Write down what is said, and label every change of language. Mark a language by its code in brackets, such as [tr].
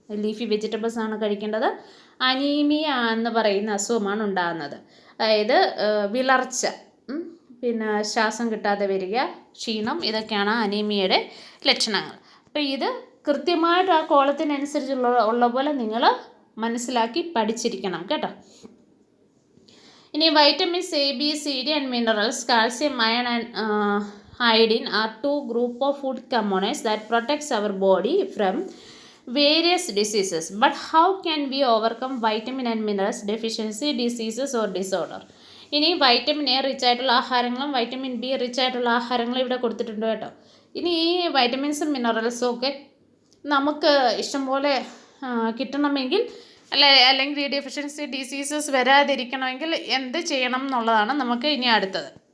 [ml] Leafy vegetables ആണ് കഴിക്കേണ്ടത്. Anaemia എന്ന് പറയുന്ന അസുഖമാണ് ഉണ്ടാകുന്നത്, അതായത് വിളർച്ച, പിന്നെ ശ്വാസം കിട്ടാതെ വരിക, ക്ഷീണം, ഇതൊക്കെയാണ് അനീമിയയുടെ ലക്ഷണങ്ങൾ. അപ്പോൾ ഇത് കൃത്യമായിട്ട് ആ കോളത്തിനനുസരിച്ചുള്ള പോലെ നിങ്ങൾ മനസ്സിലാക്കി പഠിച്ചിരിക്കണം കേട്ടോ. [en] ഇനി vitamins A B C D and minerals calcium iron and iodine are two group of food components that protects our body from various diseases. But how can we overcome vitamin and minerals deficiency diseases or disorder? [ml] ഇനി vitamin A rich ആയിട്ടുള്ള ആഹാരങ്ങളും vitamin B rich ആയിട്ടുള്ള ആഹാരങ്ങളും ഇവിടെ കൊടുത്തിട്ടുണ്ട് കേട്ടോ. ഇനി ഈ വൈറ്റമിൻസും മിനറൽസും ഒക്കെ നമുക്ക് ഇഷ്ടംപോലെ കിട്ടണമെങ്കിൽ അല്ലെങ്കിൽ ഈ ഡെഫിഷ്യൻസി ഡിസീസസ് വരാതിരിക്കണമെങ്കിൽ എന്ത് ചെയ്യണം എന്നുള്ളതാണ് നമുക്ക് ഇനി അടുത്തത്.